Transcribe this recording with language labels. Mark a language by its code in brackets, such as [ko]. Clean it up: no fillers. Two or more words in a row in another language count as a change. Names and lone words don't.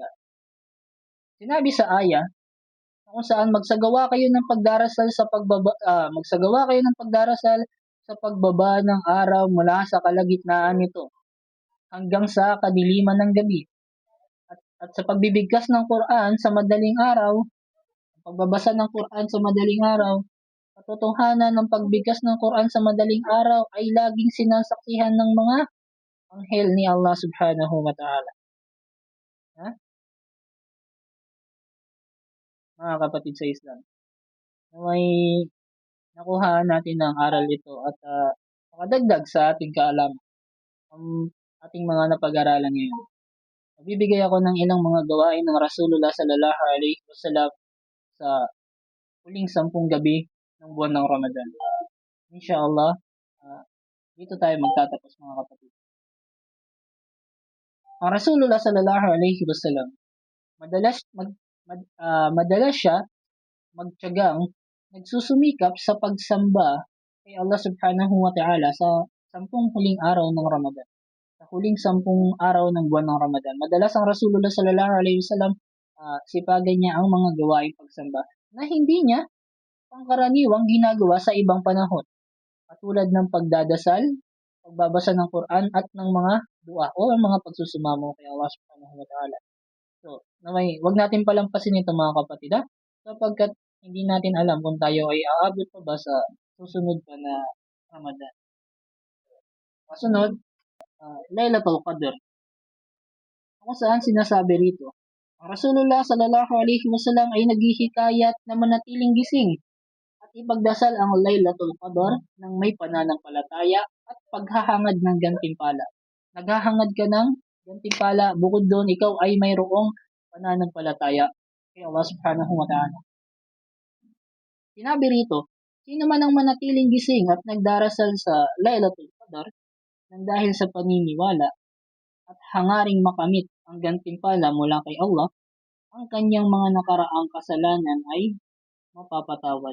[tl] Sinabi sa aya, kung saan magsagawa kayo ng pagdarasal sa pagbaba ng araw mula sa kalagitnaan nito hanggang sa kadiliman ng gabi. At sa pagbibigkas ng Quran sa madaling araw, ang pagbabasa ng Quran sa madaling araw, katotohanan ng pagbigkas ng Quran sa madaling araw ay laging sinasaksihan ng mga anghel ni Allah [ar] سبحانه وتعالى. [tl] Ha? Mga kapatid sa Islam, may nakuha natin ng aral ito at makadagdag sa ating kaalaman ang ating mga napag-aralan ngayon. Magbibigay ako ng ilang mga gawain ng Rasulullah [ar] صلى الله عليه وسلم [tl] sa huling 10 gabi ng buwan ng Ramadan. Inshallah, dito tayo magtatapos mga kapatid. Ang Rasulullah [ar] صلى الله عليه وسلم, [tl] madalas siya magtiyagang nagsusumikap sa pagsamba kay Allah [ar] سبحانه وتعالى [tl] sa 10 huling araw ng Ramadan. Sa huling 10 araw ng buwan ng Ramadan. Madalas ang Rasulullah [ar] صلى الله عليه وسلم [tl] sipagan niya ang mga gawaing pagsamba na hindi niya pangkaraniwang ginagawa sa ibang panahon. Katulad ng pagdadasal, pagbabasa ng Quran at ng mga dua o mga pagsusumamo kay Allah [ar] سبحانه وتعالى. [tl] So, wag natin palampasin ito mga kapatid ha, sapagkat hindi natin alam kung tayo ay aabot pa ba sa susunod pa na Ramadan. Kasunod, Lailatul Qadr. Kung saan sinasabi rito, ang Rasulullah [ar] صلى الله عليه وسلم [tl] ay naghihikayat na manatiling gising at ipagdasal ang Lailatul Qadr ng may pananampalataya at paghahangad ng gantimpala. Naghahangad ka ng gantimpala, bukod doon ikaw ay mayroong pananampalataya kay Allah [ar] سبحانه وتعالى. [tl] Sinabi rito, sino man ang manatiling gising at nagdarasal sa Lailatul Qadr nang dahil sa paniniwala at hangaring makamit ang gantimpala mula kay Allah, ang kanyang mga nakaraang kasalanan ay mapapatawad.